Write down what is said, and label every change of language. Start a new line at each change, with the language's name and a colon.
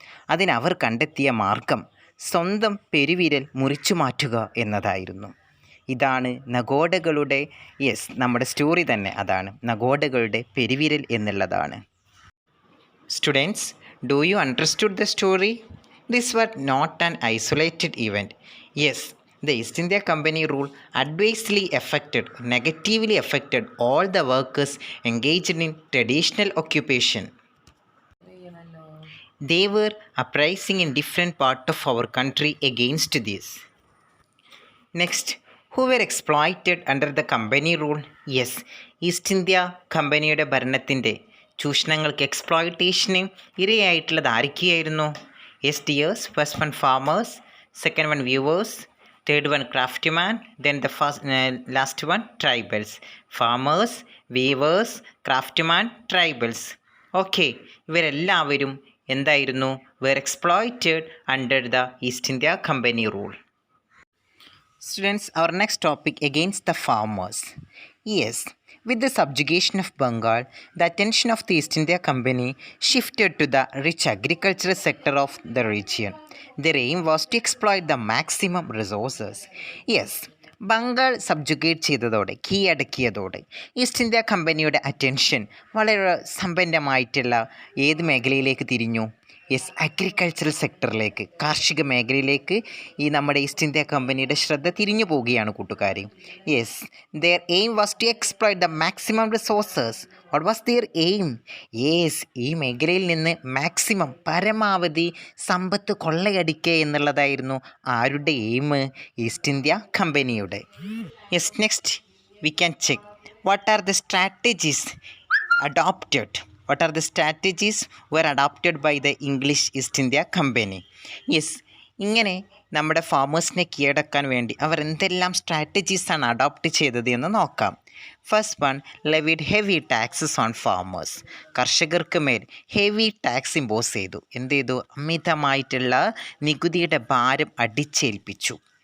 Malayalam: അതിനവർ കണ്ടെത്തിയ മാർഗം സ്വന്തം പെരുവിരൽ മുറിച്ചു മാറ്റുക എന്നതായിരുന്നു. ഇതാണ് നഗോഡകളുടെ, യെസ്, നമ്മുടെ സ്റ്റോറി തന്നെ അതാണ്, നഗോഡകളുടെ പെരുവിരൽ എന്നുള്ളതാണ്.
English: Students, do you understood the story? This was not an isolated event. Yes, the East India Company rule adversely negatively affected all the workers engaged in traditional occupation. They were uprising in different parts of our country against this. Next, who were exploited under the company rule?
Malayalam: Yes, East India കമ്പനിയുടെ ഭരണത്തിൻ്റെ ചൂഷണങ്ങൾക്ക്, എക്സ്പ്ലോയിറ്റേഷന് ഇരയായിട്ടുള്ളത് ആരൊക്കെയായിരുന്നു?
English: Yes dears, first one farmers, second one weavers, third one craftsman, then the last one tribals. Farmers, weavers, craftsman, tribals. Okay,
Malayalam: ഇവരെല്ലാവരും എന്തായിരുന്നു?
English: were exploited under the East India Company rule. Students, our next topic, against the farmers. Yes, with the subjugation of Bengal, the attention of the East India Company shifted to the rich agricultural sector of the region. Their aim was to exploit the maximum resources.
Malayalam: Yes, Bengal സബ്ജുഗേറ്റ് ചെയ്തതോടെ, കീഴടക്കിയതോടെ east India കമ്പനിയുടെ attention വളരെ സമ്പന്നമായിട്ടുള്ള ഏത് മേഖലയിലേക്ക് തിരിഞ്ഞു? Yes, agricultural സെക്ടറിലേക്ക്, കാർഷിക മേഖലയിലേക്ക് ഈ നമ്മുടെ ഈസ്റ്റ് ഇന്ത്യ കമ്പനിയുടെ ശ്രദ്ധ തിരിഞ്ഞു പോവുകയാണ് കൂട്ടുകാരെ.
English: Yes, their aim was to exploit the maximum resources. What was their aim?
Malayalam: Yes, ഈ മേഖലയിൽ നിന്ന് മാക്സിമം, പരമാവധി സമ്പത്ത് കൊള്ളയടിക്കുക എന്നുള്ളതായിരുന്നു ആരുടെ എയിം?
English: East India കമ്പനിയുടെ. Yes, next we can check what are the strategies adopted. What are the strategies were adopted by the English East India Company? Yes, ഇങ്ങനെ
Malayalam: നമ്മുടെ ഫാമേഴ്സിനെ കീഴടക്കാൻ വേണ്ടി അവർ എന്തെല്ലാം സ്ട്രാറ്റജീസാണ് അഡോപ്റ്റ് ചെയ്തത് എന്ന് നോക്കാം.
English: First one, levied heavy taxes on farmers.
Malayalam: കർഷകർക്ക് മേൽ ഹെവി ടാക്സ് ഇമ്പോസ് ചെയ്തു. എന്ത് ചെയ്തു? അമിതമായിട്ടുള്ള നികുതിയുടെ ഭാരം അടിച്ചേൽപ്പിച്ചു.